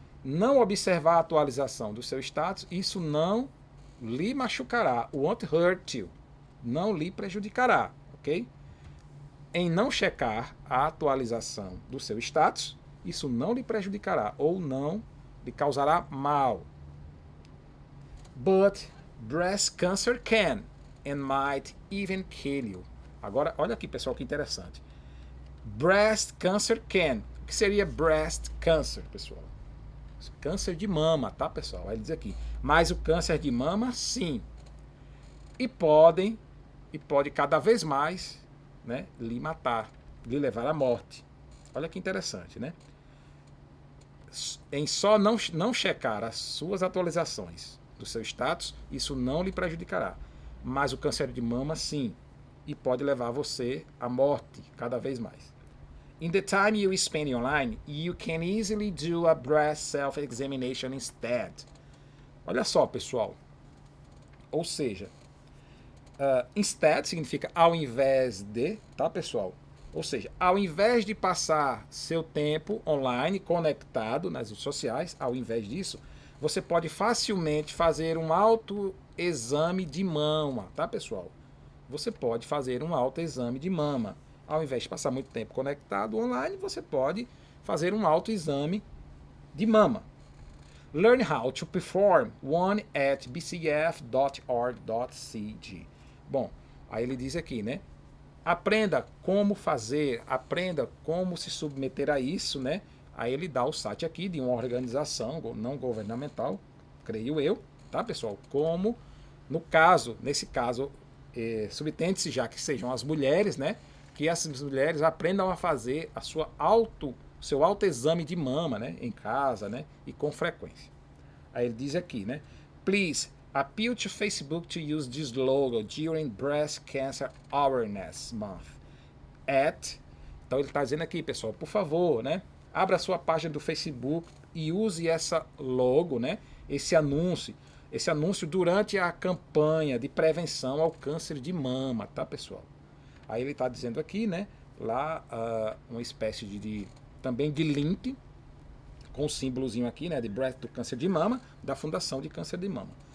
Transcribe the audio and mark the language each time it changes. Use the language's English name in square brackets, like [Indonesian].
[Portuguese] Não observar a atualização do seu status, isso não lhe machucará. [English] Won't hurt you. [Portuguese] Não lhe prejudicará, ok? Em não checar a atualização do seu status, isso não lhe prejudicará ou não lhe causará mal. [English] But breast cancer can and might even kill you. [Portuguese] Agora, olha aqui, pessoal, que interessante. [English] Breast cancer can. [Portuguese] O que seria breast cancer, pessoal? Câncer de mama, tá, pessoal? Aí ele diz aqui. Mas o câncer de mama, sim. E pode cada vez mais, né, lhe matar, lhe levar à morte. Olha que interessante, né? Em só não checar as suas atualizações do seu status, isso não lhe prejudicará. Mas o câncer de mama, sim. E pode levar você à morte cada vez mais. [English] In the time you spend online, you can easily do a breast self-examination instead. [Portuguese] Olha só, pessoal. Ou seja, instead significa ao invés de, tá, pessoal? Ou seja, ao invés de passar seu tempo online, conectado nas redes sociais, ao invés disso, você pode facilmente fazer um autoexame de mama, tá, pessoal? Você pode fazer um autoexame de mama. Ao invés de passar muito tempo conectado online, você pode fazer um autoexame de mama. [English] Learn how to perform one at bcf.org.cg. [Portuguese] Bom, aí ele diz aqui, né? Aprenda como fazer, aprenda como se submeter a isso, né? Aí ele dá o site aqui de uma organização não governamental, creio eu, tá, pessoal? Como, nesse caso, subtende-se já que sejam as mulheres, né? Que essas mulheres aprendam a fazer seu autoexame de mama, né, em casa, né, e com frequência. Aí ele diz aqui, né, [English] Please appeal to Facebook to use this logo during Breast Cancer Awareness Month. [Portuguese] Então ele está dizendo aqui, pessoal, por favor, né, abra a sua página do Facebook e use essa logo, né, esse anúncio durante a campanha de prevenção ao câncer de mama, tá, pessoal? Aí ele está dizendo aqui, né, lá uma espécie também de link com o símbolozinho aqui, né, de breast do câncer de mama, da Fundação de Câncer de Mama.